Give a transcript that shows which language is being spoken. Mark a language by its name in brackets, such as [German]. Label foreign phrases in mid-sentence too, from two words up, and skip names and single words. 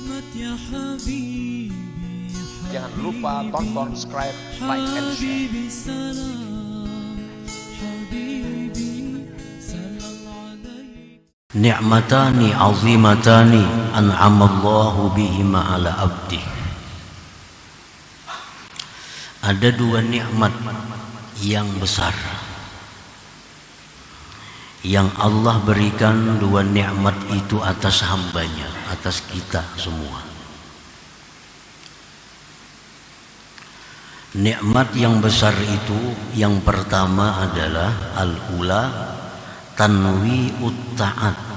[Indonesian] Jangan lupa tonton, subscribe, [English] like, and share. [Arabic] Ni'matani azimatani an'amallahu bihima ala abdi. [Indonesian] Ada dua nikmat yang besar yang Allah berikan. Dua nikmat itu atas hambanya, atas kita semua. Nikmat yang besar itu yang pertama adalah [Arabic] al-ula tanwi'ut ta'at.